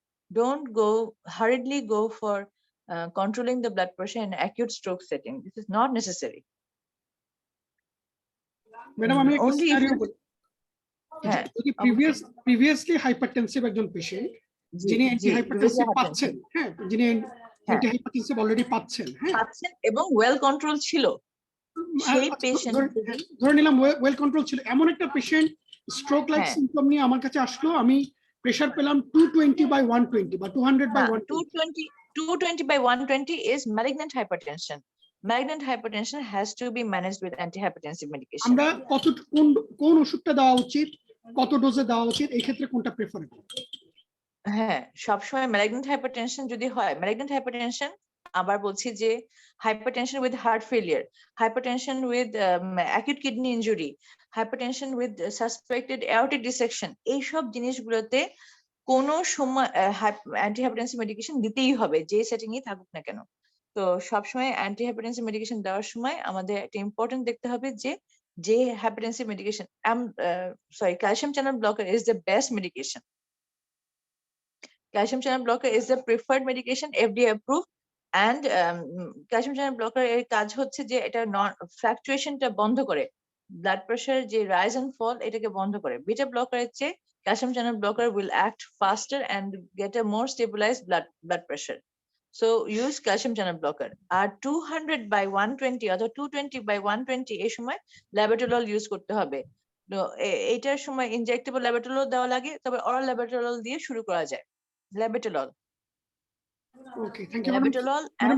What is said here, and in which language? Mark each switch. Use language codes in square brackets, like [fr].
[en] Don't hurriedly go for controlling the blood pressure in acute stroke setting. This is not necessary. [bn] Madam আমি একটা scenario বলি, যদি previously hypertensive একজন patient যিনি antihypertensive পাচ্ছেন, হ্যাঁ যিনি অ্যান্টিহাইপারটেনসিভ অলরেডি পাচ্ছেন এবং ওয়েল কন্ট্রোল ছিল, সেই পেশেন্ট ধরে নিলাম ওয়েল কন্ট্রোল ছিল, এমন একটা পেশেন্ট স্ট্রোক লাইক সিম্পটম নিয়ে আমার কাছে আসলো, আমি প্রেসার পেলাম 220/120 বা 200/120, [en] 220/120 is malignant hypertension. Malignant hypertension has to be managed with antihypertensive medication. [bn] আমরা কোন ওষুধটা দেওয়া উচিত, কত ডোজে দেওয়া উচিত, এই ক্ষেত্রে কোনটা প্রেফারেবল? হ্যাঁ, সবসময় malignant hypertension যদি হয়, malignant hypertension আবার বলছি যে [en] hypertension with heart failure, hypertension with acute kidney injury, hypertension with suspected aortic dissection, [bn] এইসব জিনিসগুলোতে কোন সময় অ্যান্টিহাইপারটেনসিভ মেডিকেশন দিতেই হবে, যে সেটিংই থাকুক না কেন। তো সবসময় অ্যান্টিহাইপারটেনসিভ মেডিকেশন দেওয়ার সময় আমাদের একটা ইম্পর্টেন্ট দেখতে হবে যে [en] hypertensive medication, calcium channel blocker is the best medication. Calcium channel blocker is the preferred medication, FDA approved, and calcium channel blocker [bn] এর কাজ হচ্ছে যে এটা ফ্লাকচুয়েশনটা বন্ধ করে, ব্লাড প্রেশার যে রাইজ এন্ড ফল এটাকে বন্ধ করে। বিটা ব্লকারের চেয়ে [en] calcium channel blocker will act faster and get a more stabilized blood pressure. So use calcium channel blocker. [bn] আর 200/120 অথবা 220/120 এই সময় ল্যাবেটোলল ইউজ করতে হবে। তো এইটার সময় ইনজেক্টেবল ল্যাবেটোলল দেওয়া লাগে, তবে অরাল ল্যাবেটোলল দিয়ে শুরু করা যায়। ল্যাবেটোলল, [en] Okay, thank you. [bn] ল্যাবেটোলল ম্যাডাম,